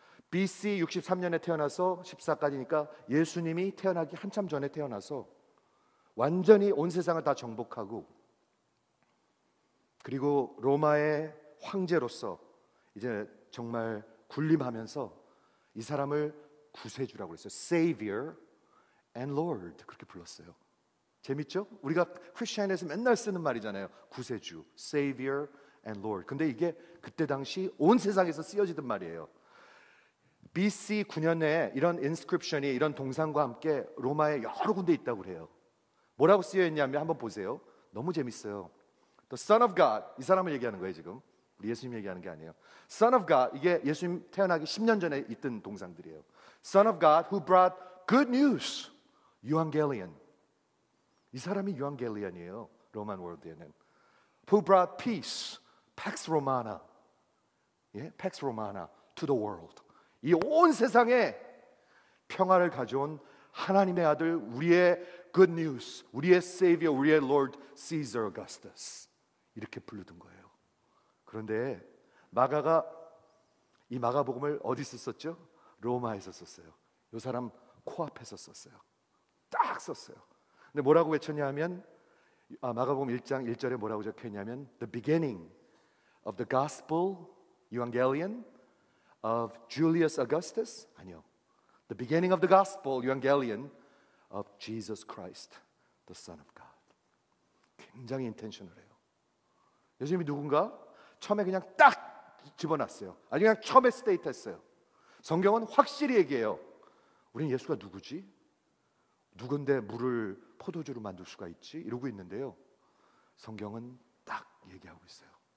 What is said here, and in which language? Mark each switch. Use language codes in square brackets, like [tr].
[ko] BC 63년에 태어나서 14까지니까 예수님이 태어나기 한참 전에 태어나서 완전히 온 세상을 다 정복하고, 그리고 로마의 황제로서 이제 정말 군림하면서 이 사람을 구세주라고 했어요. [en] Savior and Lord, [ko] 그렇게 불렀어요. 재밌죠? 우리가 크리스천에서 맨날 쓰는 말이잖아요. [en] 구세주, Savior and Lord. [ko] 근데 이게 그때 당시 온 세상에서 쓰여지던 말이에요. BC 9년에 이런 inscription이, 이런 동상과 함께 로마에 여러 군데 있다고 그래요. 뭐라고 쓰여 있냐면 한번 보세요. 너무 재밌어요. [en] The Son of God, [ko] 이 사람을 얘기하는 거예요. 지금 우리 예수님 얘기하는 게 아니에요. [en] Son of God, [ko] 이게 예수님 태어나기 10년 전에 있던 동상들이에요. [en] Son of God who brought good news, Evangelion. [ko] 이 사람이 유앙겔리언이에요. 로만 월드에는. [en] Who brought peace, Pax Romana, 예, Pax Romana to the world. [ko] 이 온 세상에 평화를 가져온 하나님의 아들, 우리의 [en] good news, [ko] 우리의 Savior, 우리의 Lord Caesar Augustus, 이렇게 부르던 거예요. 그런데 마가가 이 마가복음을 어디서 썼죠? 로마에서 썼어요. 이 사람 코앞에서 썼어요. 딱 썼어요. 근데 뭐라고 외쳤냐 하면, 마가복음 1장 1절에 뭐라고 적혀있냐면 [en] The beginning of the gospel, Evangelion of Julius Augustus, [ko] 아니요, [en] The beginning of the gospel, Evangelion of Jesus Christ, the Son of God. [ko] 굉장히 인텐셔널해요. 예수님이 누군가? 처음에 그냥 딱 집어놨어요. 아니, 그냥 처음에 스테이트했어요. 성경은 확실히 얘기해요. 우리는 예수가 누구지? 누군데 물을 포도주로 만들 수가 있지? 이러고 있는데요, 성경은 딱 얘기하고 있어요.